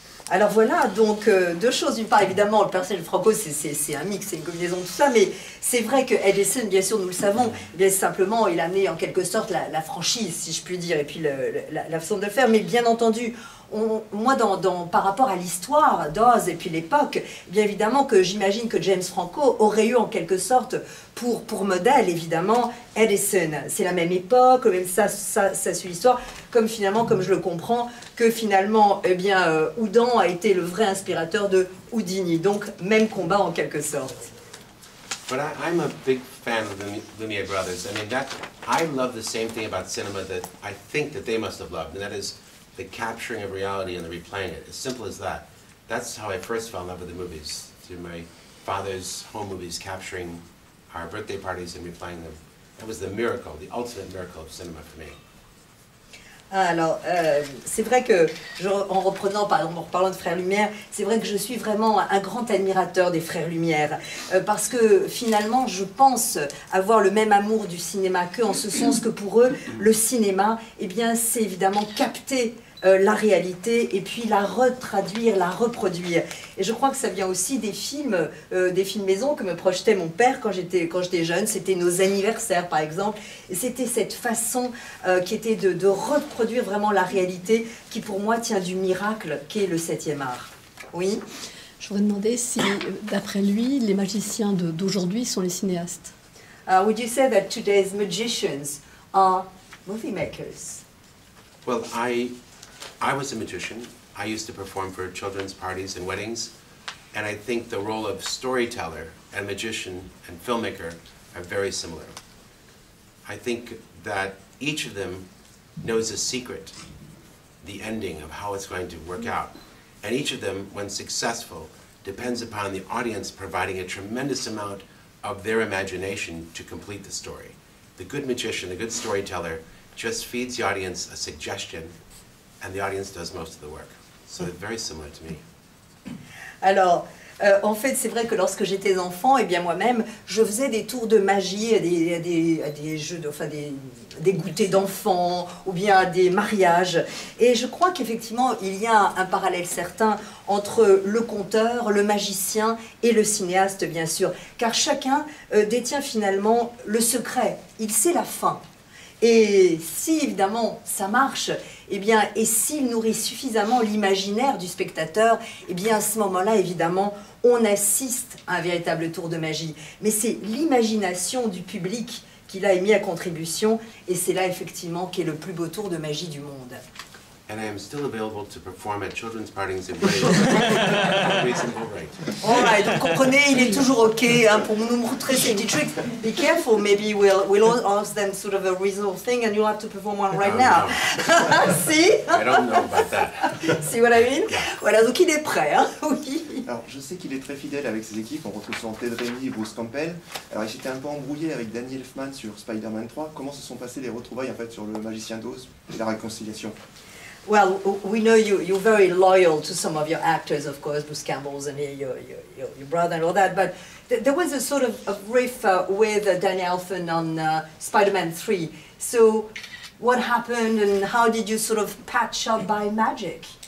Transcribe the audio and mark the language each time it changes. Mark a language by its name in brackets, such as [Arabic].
[French] Alors voilà, donc deux choses. D'une part, évidemment, le personnage de Franco, c'est un mix, c'est une combinaison de tout ça, mais c'est vrai que Edison, bien sûr, nous le savons, bien simplement, il a amené en quelque sorte la franchise, si je puis dire, et puis la façon de le faire, mais bien entendu, moi, par rapport à l'histoire d'Oz et puis l'époque, bien évidemment que j'imagine que James Franco aurait eu en quelque sorte pour modèle, évidemment, Edison. C'est la même époque, même ça suit l'histoire, comme finalement, comme je le comprends, que finalement, eh bien, Houdin a été le vrai inspirateur de Houdini. Donc, même combat en quelque sorte. [English] But I'm a big fan of the Lumiere brothers. I mean, I love the same thing about cinema that I think that they must have loved, and that is the capturing of reality and the replaying it. As simple as that. That's how I first fell in love with the movies, through my father's home movies, capturing our birthday parties and replaying them. That was the miracle, the ultimate miracle of cinema for me. [French] Alors, c'est vrai que, en reprenant, par exemple, en reparlant de Frères Lumière, c'est vrai que je suis vraiment un grand admirateur des Frères Lumière, parce que finalement, je pense avoir le même amour du cinéma qu'eux, en ce sens que pour eux, le cinéma, eh bien, c'est évidemment capter la réalité et puis la retraduire, la reproduire. Et je crois que ça vient aussi des films maison que me projetait mon père quand j'étais jeune. C'était nos anniversaires, par exemple. Et c'était cette façon qui était de reproduire vraiment la réalité qui, pour moi, tient du miracle qu'est le 7e art. Oui. Je voudrais demander si, d'après lui, les magiciens d'aujourd'hui sont les cinéastes. [English] Would you say that today's magicians are movie makers? Well, I was a magician. I used to perform for children's parties and weddings, and I think the role of storyteller and magician and filmmaker are very similar. I think that each of them knows a secret, the ending of how it's going to work out, and each of them, when successful, depends upon the audience providing a tremendous amount of their imagination to complete the story. The good magician, the good storyteller, just feeds the audience a suggestion, and the audience does most of the work. So they're very similar to me. [French] Alors, en fait, c'est vrai que lorsque j'étais enfant, eh bien moi-même, je faisais des tours de magie à des jeux, enfin des goûters d'enfants, ou bien à des mariages. Et je crois qu'effectivement, il y a un parallèle certain entre le conteur, le magicien et le cinéaste, bien sûr. Car chacun détient finalement le secret. Il sait la fin. Et si, évidemment, ça marche, eh bien, et s'il nourrit suffisamment l'imaginaire du spectateur, eh bien, à ce moment-là, évidemment, on assiste à un véritable tour de magie. Mais c'est l'imagination du public qu'il a mis à contribution, et c'est là, effectivement, qu'est le plus beau tour de magie du monde. [English] And I am still available to perform at children's parties and weddings. Reasonable rate. All right, [French] vous comprenez, il est toujours OK hein, pour nous montrer ces petits tricks. [English] Be careful, maybe we'll ask them sort of a reasonable thing and you'll have to perform one right now. See? I don't know about that. See what I mean? [French] Voilà, donc il est prêt, hein? Oui. Alors, je sais qu'il est très fidèle avec ses équipes, on retrouve souvent Ted Raimi et Bruce Campbell. Alors, il s'était un peu embrouillé avec Danny Elfman sur Spider-Man 3. Comment se sont passées les retrouvailles en fait, sur le Magicien d'Oz et la réconciliation? [English] Well, we know you're very loyal to some of your actors, of course, Bruce Campbell's and your brother and all that, but there was a sort of riff with Danny Elfman on Spider-Man 3. So what happened and how did you sort of patch up by magic?